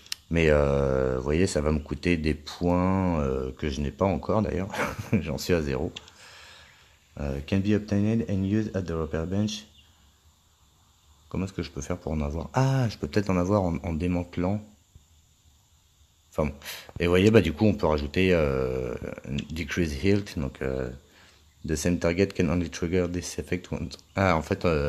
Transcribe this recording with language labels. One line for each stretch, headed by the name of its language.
French: Mais vous voyez, ça va me coûter des points que je n'ai pas encore d'ailleurs. J'en suis à 0.
English: Can be obtained and used at the repair bench.
French: Comment est-ce que je peux faire pour en avoir? Ah, je peux peut-être en avoir en démantelant. Enfin bon. Et vous voyez, du coup, on peut rajouter decrease health.
English: Donc, the same target can only trigger this effect once.
French: Ah, en fait,